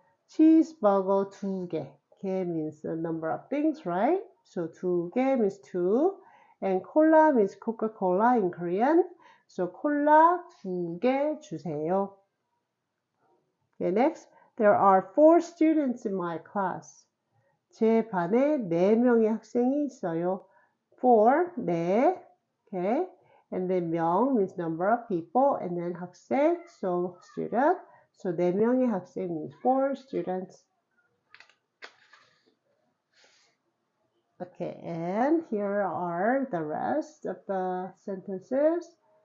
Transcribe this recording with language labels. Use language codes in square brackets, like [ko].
[en] Cheeseburger 2개. 개 means the number of things, right? So 2개 means 2. And cola means Coca-Cola in Korean. So [ko] 콜라 2개 주세요. [en] Okay, next. There are 4 students in my class. [ko] 제 반에 4명의 학생이 있어요. [en] 4, 4. Okay. And then 명 means number of people. And then 학생, so student. So 4명의 학생 means 4 students. Okay, and here are the rest of the sentences.